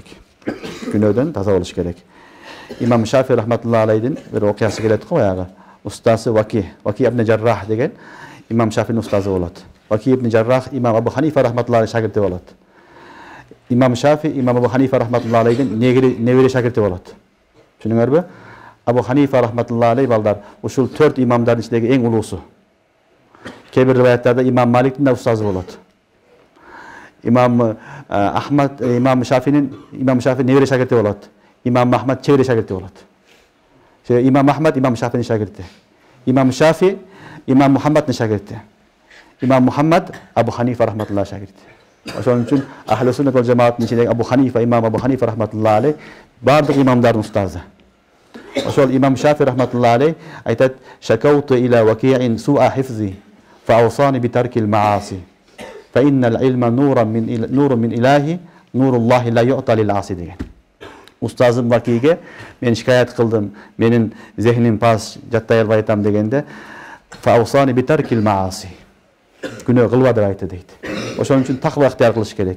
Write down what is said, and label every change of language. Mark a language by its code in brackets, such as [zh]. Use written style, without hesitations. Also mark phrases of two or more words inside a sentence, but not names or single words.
[ky] Күнөөдөн таза болуш керек. Имам Шафи [ar] رحمة الله عليه [ky] бир окуясы келет го баягы. Устазы Ваки ибн Жаррах деген Имам Шафинин устазы болот. Ваки ибн Жаррах Имам Абу Ханифа [ar] رحمة الله عليه [ky] шагирти болот. Имам Шафи Имам Абу Ханифа [ar] رحمة الله عليه [ky] небере шагирти болот. Түшүнүңөрбү? Абу Ханифа [ar] رحمة الله عليه [ky] балдар ушул 4 имамдардын ичиндеги эң улуусу. Кээ бир риваяттарда Имам Маликтин да устазы болот. Имам Ахмад Имам Шафи небере шагирти болот. Имам Ахмад чебере шагирти болот. Имам Ахмад Имам Шафинин шагирти. Имам Шафи Имам Мухаммаддын шагирти. Имам Мухаммад Абу Ханифа рахматуллахи шагирти. Ошон үчүн Ахлу Суннат вал Жамааттын ичиндеги Имам Абу Ханифа [ar] رحمة الله عليه [ky] бардык имамдардын устазы. [ar] Ошол Имам Шафи رحمة الله عليه айтат: "شكوت إلى وكيع سوء حفظي، فأوصاني بترك المعاصي. فإن العلم نور من إلهي، نور الله لا يؤتى للعاصي" деген. [ky] Устазым Вакиге мен шикаят кылдым, менин зехним пас жаттай албай атам дегенде [ar] فأوصاني بترك المعاصي. [ky] Күнөө кылба деп айтты дейт. Ошон үчүн таква ыктыяр кылыш керек.